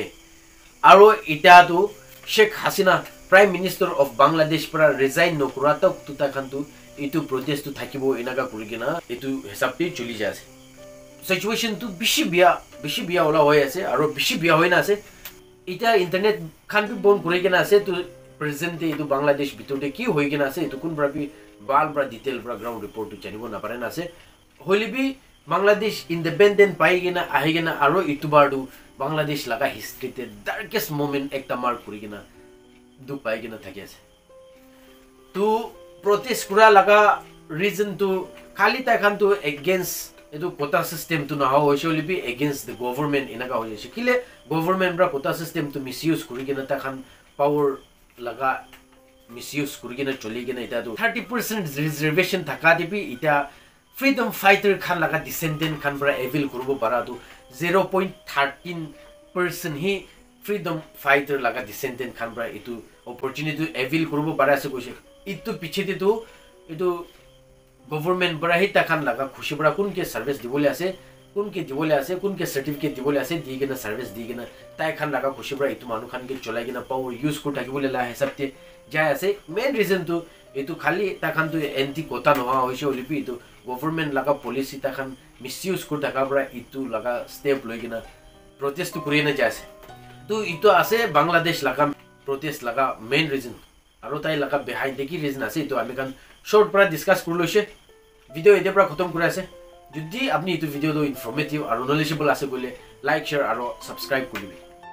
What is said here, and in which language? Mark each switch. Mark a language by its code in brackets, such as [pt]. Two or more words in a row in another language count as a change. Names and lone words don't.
[nag] aro eta tu Sheikh Hasina [en] prime minister of Bangladesh [nag] pra resign no kura tak tu ta khan tu etu protest tu thakibo enaga kuri kena etu hisab te choli jase situation tu bishi biya ola hoy ase aro bishi biya hoy na ase eta internet khan bi bon kuri kena ase tu present etu Bangladesh bitote ki hoy kena ase etu kun bra bi bal bra detail bra [en] ground report [nag] tu janibo na pare na ase holi bi Bangladesh independent pai gena ahi gena aro etu bardu Bangladesh laga history te [en] darkest moment [nag] ekta mark kuri gena du pai gena thaki ase tu protest kura laga reason tu khali ta khan tu against etu [en] quota system [nag] tu na hoise holi bi [en] against the government [nag] enaga hoise kile government bra [en] quota system [nag] tu misuse kuri gena ta khan power laga misuse kuri gena choli gena eta tu 30% reservation thaka dibi eta [en] freedom fighter [nag] khan laga descendant khan bra avail kurbo para tu 0.13% hi [en] freedom fighter [nag] laga descendant khan bra etu opportunity avail kurbo para ase koise itu piche de tu etu government bra hi ta khan laga khushi bra kun ke service dibole ase kun ke certificate dibole ase di gena service di gena tai khan laga khushi bra itu manu khan ke cholai gena [en] power use [nag] ko thakibole la hisab te jai ase [en] main reason [nag] tu etu khali ta khan tu [en] anti quota [nag] no hoise olipi tu government laga policy ta khan misuse ko thaka bra itu laga step loi gena protest tu kuri na jase tu itu ase Bangladesh laga protest laga [en] main reason [nag] aro tai laga [en] behind the [nag] ki reason ase to ami kan short pra discuss kuri loise video ete pra khatam kuri ase jodi apni itu video do informative aro knowledgeable ase bole [en] like share [nag] aro subscribe kuri dibe